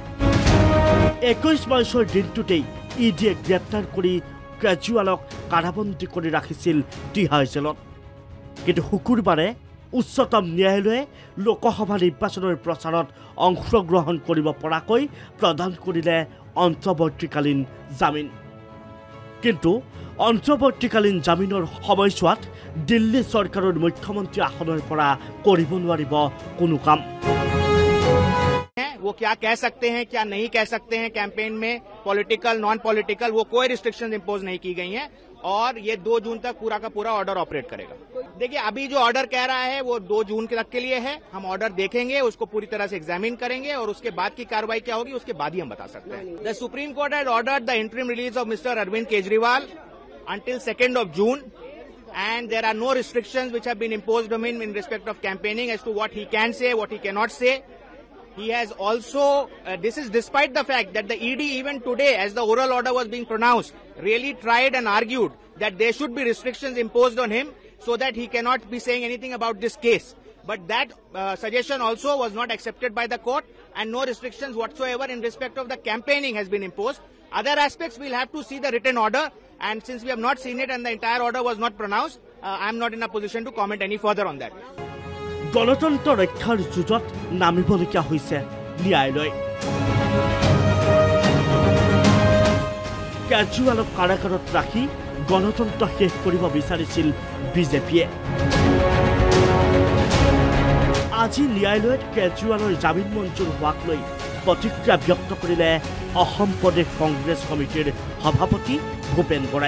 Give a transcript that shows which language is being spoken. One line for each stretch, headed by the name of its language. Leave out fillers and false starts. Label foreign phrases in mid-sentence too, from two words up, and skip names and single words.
Assamese: 21 মাৰ্চৰ দিনটোতেই ইডিয়ে গ্ৰেপ্তাৰ কৰি কেজৰিৱালক কাৰাবন্দী কৰি ৰাখিছিল তিহাৰ জেলত কিন্তু শুকুৰবাৰে উচ্চতম ন্যায়ালয়ে লোকসভা নিৰ্বাচনৰ প্ৰচাৰত অংশগ্ৰহণ কৰিব পৰাকৈ প্ৰদান কৰিলে অন্তৰ্বৰ্তীকালীন জামিন কিন্তু অন্তৰ্বৰ্তীকালীন জামিনৰ সময়ছোৱাত দিল্লী চৰকাৰৰ মুখ্যমন্ত্ৰী আসনৰ পৰা কৰিব নোৱাৰিব কোনো কাম
Hindi: वो क्या कह सकते हैं क्या नहीं कह सकते हैं कैंपेन में
English: political non political
Hindi: वो कोई
English: restrictions impose
Hindi: नहीं की गई हैं और ये 2 जून तक पूरा का पूरा
English: order operate
Hindi: करेगा। देखिए अभी जो ऑर्डर कह रहा है वो 2 जून तक के लिए है। हम ऑर्डर देखेंगे उसको पूरी तरह से एग्जामिन करेंगे और उसके बाद की कार्रवाई क्या होगी उसके बाद ही हम बता सकते हैं।
English: The Supreme Court has ordered the interim release of Mister Arvind Kejriwal until 2nd of June and there are no restrictions which have been imposed on him in respect of campaigning as to what he can say, what he cannot say. He has also, this is despite the fact that the ED even today as the oral order was being pronounced really tried and argued that there should be restrictions imposed on him so that he cannot be saying anything about this case. But that suggestion also was not accepted by the court and no restrictions whatsoever in respect of the campaigning has been imposed. Other aspects we'll have to see the written order and since we have not seen it and the entire order was not pronounced, I'm not in a position to comment any further on that.
Assamese: গণতন্ত্ৰ ৰক্ষাৰ যুঁজত নামিবলগীয়া হৈছে ন্যায়ালয় কেজৰিৱালক কাৰাগাৰত ৰাখি গণতন্ত্ৰ শেষ কৰিব বিচাৰিছিল বিজেপিয়ে আজি ন্যায়ালয়ত কেজৰিৱালৰ জামিন মঞ্জুৰ হোৱাক লৈ প্ৰতিক্ৰিয়া ব্যক্ত কৰিলে অসম প্ৰদেশ কংগ্ৰেছ কমিটিৰ সভাপতি ভূপেন বৰাই